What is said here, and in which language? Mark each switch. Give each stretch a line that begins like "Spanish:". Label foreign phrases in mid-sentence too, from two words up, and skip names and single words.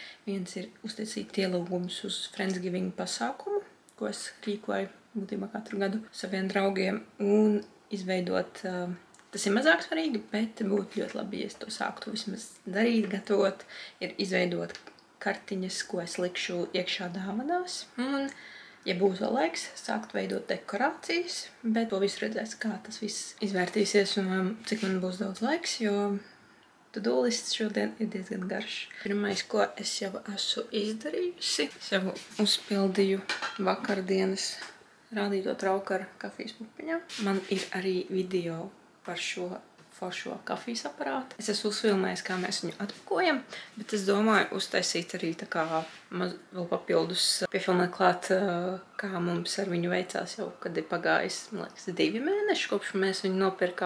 Latvian: Viens ir uztaisīt ielūgumus uz Friendsgiving pasākumu, ko es rīkoju būtībā katru gadu saviem draugiem, un izveidot, tas ir mazāk svarīgi, bet būtu ļoti labi, ja es to sāktu vismaz darīt, gatavot, ir izveidot kartiņas, ko es likšu iekšā dāvanās. Un, ja būs vēl laiks, sākt veidot dekorācijas, bet to visu redzēs, kā tas viss izvērtīsies un cik man būs daudz laiks, jo to-do lists šodien ir diezgan garš. Pirmais, ko es jau esmu izdarījusi, es jau uzpildīju vakardienas rādīto trauku ar kafijas pupiņām. Man ir arī video par šo foršo kafijas aparātu. Es esmu uzfilmējis, kā mēs viņu atpakojam, bet es domāju uztaisīt arī tā kā vēl papildus piefilmēt klāt, kā mums ar viņu veicās jau, kad ir pagājis, man liekas, 2 mēneši, kopš mēs viņu nopirkām.